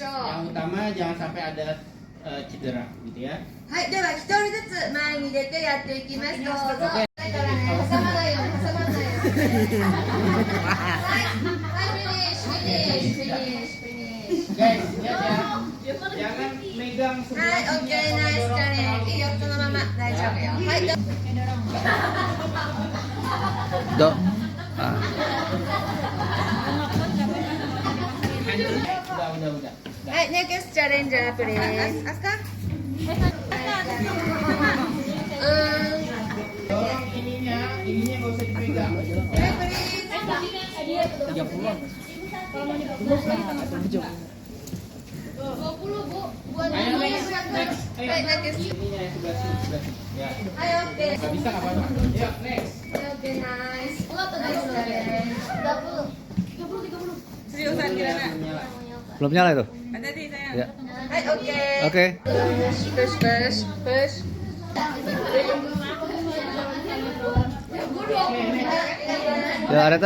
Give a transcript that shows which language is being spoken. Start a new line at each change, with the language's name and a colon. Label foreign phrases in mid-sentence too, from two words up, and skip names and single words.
Indonesian: Yang utama jangan sampai ada cedera gitu ya.
Japanese: はいでは一人ずつ前に出てやっていきますどうぞだからね挟まないように挟まないようにはい
English: finish finish finish finish
Indonesian: Guys, lihat ya. Jangan megang
Japanese: は
Indonesian: sebelah
Japanese: い、
English: okay, nice challenge.
Japanese: いいよ、そのまま、大丈夫よ。はい、どう Do. Ah.
Indonesian: Udah.
Japanese: はい、
English: next challenger please.
Japanese: あすか
Indonesian: Dorong ininya nggak usah dipegang.
Japanese: プリーズ。 20,
Indonesian: Bu. Buat Ayo Bu. next. Ayo.
Japanese: はい、ネクスト。
Indonesian: Ininya yang sebelah sini. Ya.
Japanese: はい、オッケー。
Indonesian: Nggak bisa nggak apa-apa. Yuk, next.
Japanese: はい、
English: okay, nice. nice challenge.
Indonesian: Seriusan Kirana? Nyala. Belum nyala itu? Hati-hati sayang. Ya.
Japanese: はい、オッケー。
Indonesian: Oke. Push. Ya, Areta.